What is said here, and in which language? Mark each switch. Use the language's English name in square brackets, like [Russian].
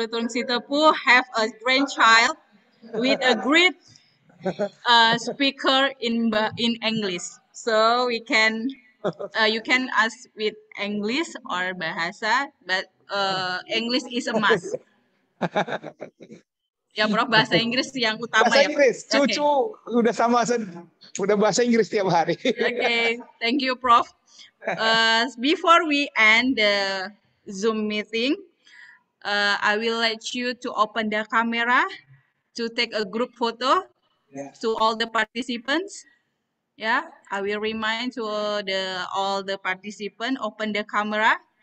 [English] Runtung Sitapu have a grandchild with a great speaker in English. So we can you can ask with English or bahasa, but English is a must. [Indonesian] Ya, Prof, bahasa Inggris yang utama bahasa Inggris. Ya. Cucu udah udah bahasa Inggris tiap hari. [English] Okay, thank you, Prof. Before we end the Zoom meeting, I will let you to open the camera to take a group photo to all the participants. Yeah, I will remind to all the participants open the camera.